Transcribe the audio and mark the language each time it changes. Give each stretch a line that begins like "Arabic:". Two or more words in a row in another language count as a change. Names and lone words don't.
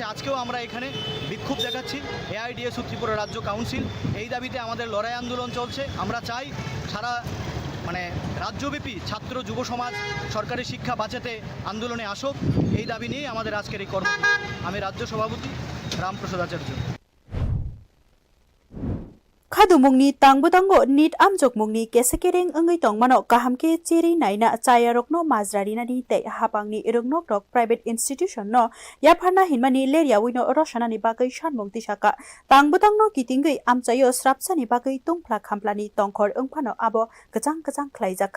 Bangla: আজকেও আমরা এখানে বিক্ষোভ দেখাচ্ছি। AIDSO ত্রিপুরা রাজ্য কাউন্সিল এই দাবিতে আমাদের লড়াই আন্দোলন চলছে। আমরা চাই সারা রাজ্যব্যাপী ছাত্র যুব সমাজ সরকারি শিক্ষা বাঁচাতে আন্দোলনে আসুক। এই দাবি নিয়ে আমাদের আজকের এই কর্মসূচি। আমি রাজ্য সভাপতি রামপ্রসাদ আচার্য।
Kok Borok: khadumungni tangbutango NEET amjokmungni kesekereng engai tongmano kahamke chiri naina chayarokno majrarinani te hapangni rungnok rok
English: private institution
Kok Borok: no yapharna hinmani leriawino roshanani bagai shanmung tisakha tangbutangno kitingai amchayo srapsani bagai tungphla khamplani tongkhor ongphano abo kachang kachang khlaijaka.